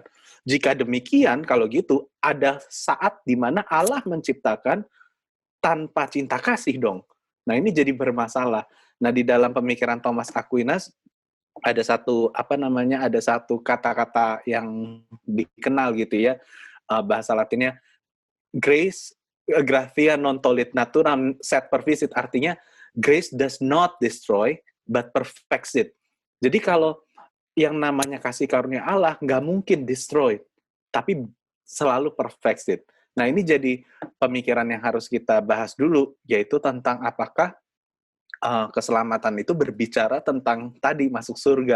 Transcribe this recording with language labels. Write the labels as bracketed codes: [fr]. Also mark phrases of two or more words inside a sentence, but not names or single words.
[id] Jika demikian, kalau gitu, ada saat di mana Allah menciptakan tanpa cinta kasih dong. Nah, ini jadi bermasalah. Nah, di dalam pemikiran Thomas Aquinas, ada satu, ada satu kata-kata yang dikenal gitu ya, bahasa Latinnya, [la] gratia non tollit naturam sed perficit, [id] artinya [en] grace does not destroy, but perfects it. [id] Jadi kalau yang namanya kasih karunia Allah nggak mungkin destroy, tapi selalu [en] perfects it. [id] Nah, ini jadi pemikiran yang harus kita bahas dulu, yaitu tentang apakah keselamatan itu berbicara tentang tadi masuk surga.